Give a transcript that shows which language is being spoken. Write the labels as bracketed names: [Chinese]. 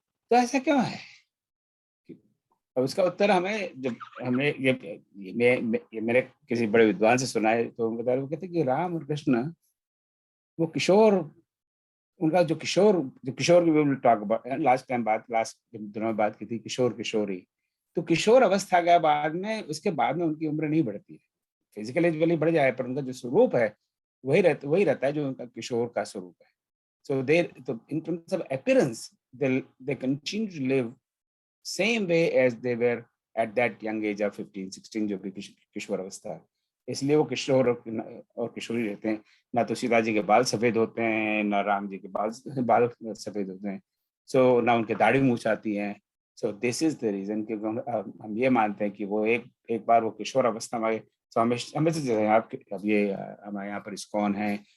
[Hindi] तो ऐसा क्यों है? अब उसका उत्तर हमने ये मेरे किसी बड़े विद्वान से सुना है, तो बता रहे, वो कहते कि राम और कृष्ण वो किशोर, उनका जो किशोर की [English] we will talk about, [Hindi] last दिनों में बात की थी किशोरी। तो किशोर अवस्था के बाद में, उसके बाद में उनकी उम्र नहीं बढ़ती है, फिजिकल एज भले बढ़ जाए, पर उनका जो स्वरूप है वही रहता है जो उनका किशोर का स्वरूप है। [English] So in terms of appearance, they continue to live same way as they were at that young age of 15-16, [Hindi] जो भी किशोर अवस्था है। इसलिए वो किशोर और किशोरी रहते हैं। ना तो सीता जी के बाल सफेद होते हैं, ना राम जी के बाल सफेद होते हैं, सो ना उनके दाढ़ी मूछ आती हैं। [English] so this is the reason [Hindi] कि हम ये मानते हैं कि वो एक बार वो किशोर अवस्था में, तो हमेशा अब ये हमारे यहाँ पर इस्कॉन है,